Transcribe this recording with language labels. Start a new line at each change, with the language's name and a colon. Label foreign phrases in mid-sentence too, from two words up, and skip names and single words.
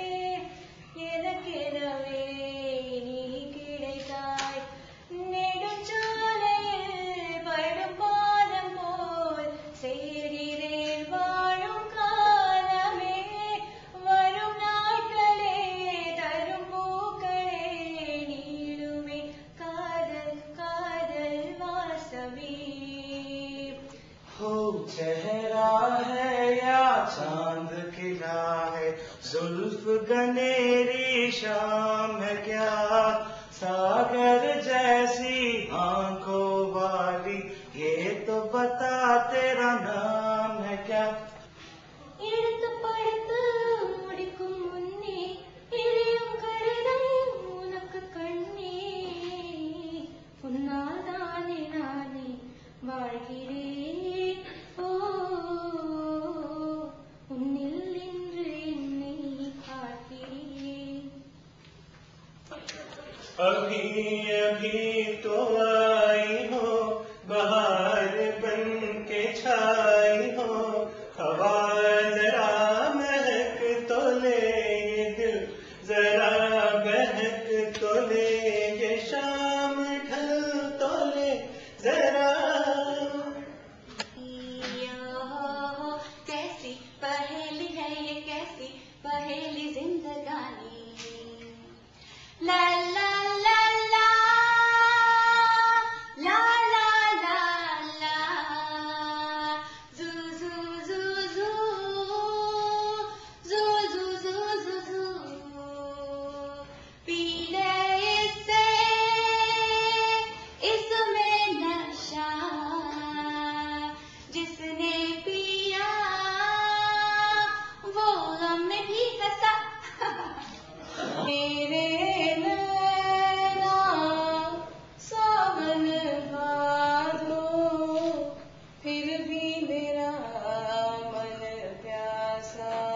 Tamil: எனக்கெனவே நீ கிடைத்தாய் நெடுஞ்சாலையில் படும் பாதம் போல் சேர்கிறேன் வாழும் காலமே வரும் நாட்களே தரும் பூக்களே நீளுமே காதல் காதல் வாசமே
Hindi: हो चेहरा है या चांद खिला है जुल्फ गनेरी शाम है क्या सागर जैसी आंखों वाली ये तो बता तेरा नाम है क्या
Tamil: எடுத்து படுத்து முடிக்கும் முன்னே எரியும் கடிதம் உனக்கு கண்ணே உன்னால் தானே நானே வாழ்கிறேன் ஓ உன்னில் இன்று என்னை பார்க்கிறேன்
Hindi: अभी अभी तो आई हो बहार बन के छाई हो हवा जरा महक तो ले ये दिल जरा बहक तो ले ये शाम ढल तो ले जरा कैसी पहेली है ये कैसी पहेली जिंदगानी ला ला ला ला ला ला ला ला जू जू जू जू जू जू जू जू जू पी ले इससे इसमें नशा जिसने पिया वो गम में भी हंसा मेरे नैना सावन भादो फिर भी मेरा मन प्यासा